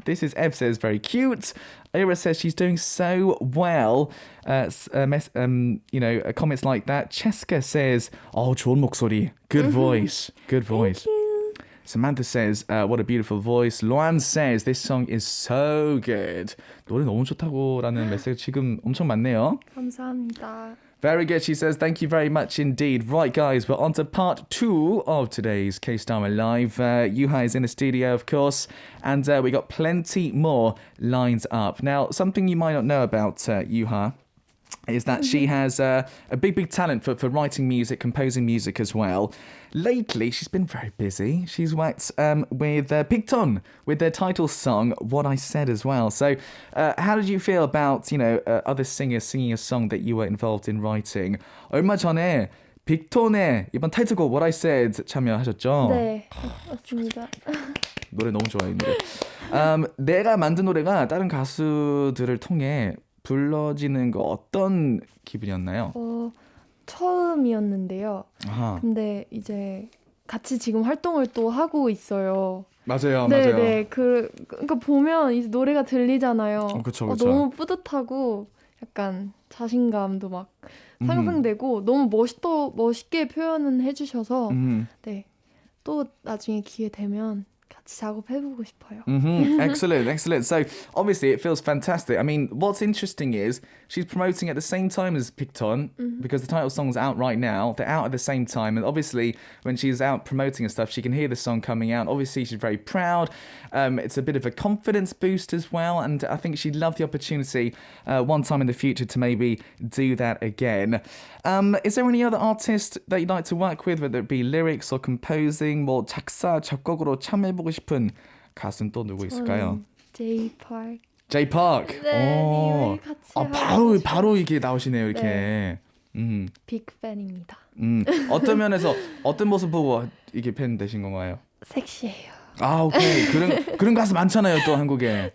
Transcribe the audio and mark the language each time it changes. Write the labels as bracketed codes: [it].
[en] This is Ev says, very cute. Ira says she's doing so well. Comments like that. Cheska says, 좋은 목소리. Good voice. Good voice. Samantha says, what a beautiful voice. Luan says, this song is so good. [ko] 노래 너무 좋다고라는 메시지 지금 엄청 많네요. 감사합니다. [en] Very good, she says. Thank you very much indeed. Right, guys, we're on to part 2 of today's K-Star Live. YOUHA is in the studio, of course, and we got plenty more lines up. Now, something you might not know about YOUHA is that she has a big talent for writing music, composing music as well. Lately, she's been very busy. She's worked with Pigton, with their title song, What I Said as well. So how did you feel about, other singers singing a song that you were involved in writing? [ko] 얼마 전에 빅톤의 이번 타이틀곡 What I Said 참여하셨죠? 네, 맞습니다. 노래 너무 좋아요, 이 노래. 내가 만든 노래가 다른 가수들을 통해 불러지는 거 어떤 기분이었나요? 처음이었는데요. 아하. 근데 이제 같이 지금 활동을 또 하고 있어요. 맞아요, 네, 맞아요. 네, 그러니까 보면 이제 노래가 들리잖아요. 그쵸. 너무 뿌듯하고 약간 자신감도 막 상승되고 너무 멋있게 표현은 해주셔서 네, 또 나중에 기회 되면 같이 작업해보고 싶어요. [en] Excellent. So obviously it feels fantastic. I mean, what's interesting is she's promoting at the same time as Pigton because the title song's out right now. They're out at the same time, and obviously when she's out promoting and stuff, she can hear the song coming out. Obviously she's very proud. It's a bit of a confidence boost as well, and I think she'd love the opportunity one time in the future to maybe do that again. Is there any other artist that you'd like to work with, whether it be lyrics or composing, 뭐 작사, 작곡으로 참여해보고 싶은 가수는 또 누구 있을까요? [ko] J-Park. J-Park. 네, 같이 바로 이게 나오시네요, 이렇게. 네. 빅팬입니다. 어떤 면에서 어떤 모습 보고 이게 팬 되신 건가요? 섹시해요. 아, 오케이. 그런 가수 많잖아요, 또 한국에.